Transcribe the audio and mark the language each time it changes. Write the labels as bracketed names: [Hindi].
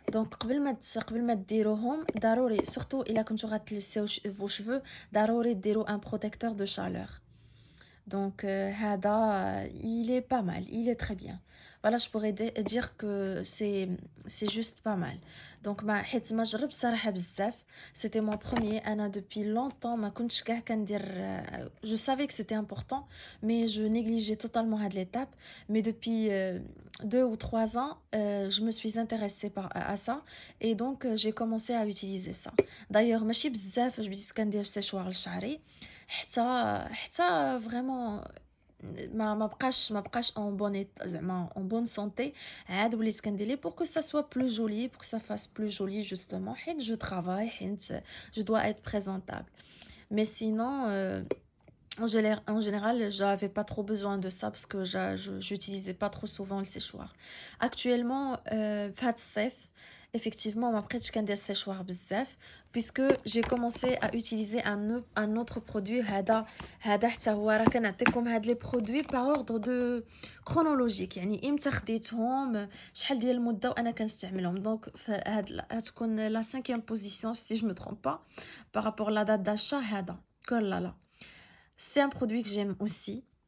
[Arabic] Donc قبل ما تديروهم ضروري surtout إلا كنتو غتلسيو vos cheveux ضروري ديروا [French] un protecteur de chaleur. Donc هذا il est pas mal, il est très bien. Voilà, je pourrais dire que c'est juste pas mal. [Arabic] Donc حيت ما جربت صراحة بزاف. [French] C'était mon premier. [Arabic] أنا [French] depuis longtemps [Arabic] ما كنتش كاع كندير. [French] Je savais que c'était important, mais je négligeais totalement هاد l'étape. Mais depuis 2 ou 3 ans, je me suis intéressée à ça et donc j'ai commencé à utiliser ça. [Arabic] D'ailleurs ماشي بزاف باش بديت كندير séchoir لشعري حتى فريمون ما بقاش en bonne زعما [French] en bonne santé. [Arabic] عاد وليت كندير ليه [French] pour que ça soit plus joli, pour que ça fasse plus joli justement حيت je travaille حيت je dois être présentable. Mais sinon en général j'avais pas trop besoin de ça parce que j'utilisais pas trop souvent le séchoir. Actuellement [Arabic] في هاد الصيف [French] effectivement [Arabic] ما بقيتش كندير [French] séchoir بزاف puisque j'ai commencé à utiliser un autre produit. [Arabic] هذا حتى هو راه كنعطيكم هاد لي برودوي [French] par ordre de chronologique، [Arabic] يعني امتى خديتهم شحال ديال المده وانا كنستعملهم. [French] دونك هتكون لا 5e position si je me trompe pas par rapport la date d'achat. هذا كللا c'est un produit que j'aime aussi.